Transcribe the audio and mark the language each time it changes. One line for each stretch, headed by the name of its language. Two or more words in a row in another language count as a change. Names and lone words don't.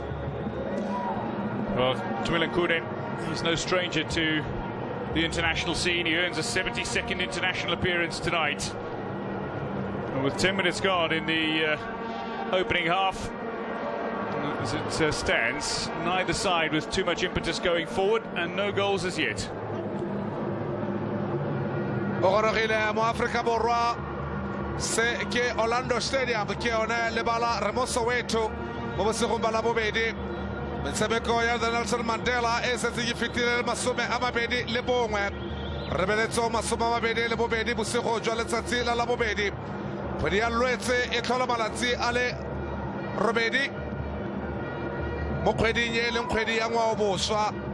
English: Well, Twilan Kune, he's no stranger to the international scene. He earns a 72nd international appearance tonight. And with 10 minutes gone in the opening half, as it stands, neither side with too much impetus going forward, and no goals as yet.
Tswana: Ogorogile mo Africa Borwa se ke Orlando Stadium ke ona lebala remoso wetu mo bosegomba la bobedi metshameko ya Nelson Mandela e setse ke fitile masome a mabedi le bongwe re beletso masome a mabedi le bobedi bosego jwa letsatsi la bobedi kgwedi ya Lwetse e tlhola malatsi a le robedi mo kgweding e leng kgwedi ya ngwao boswa.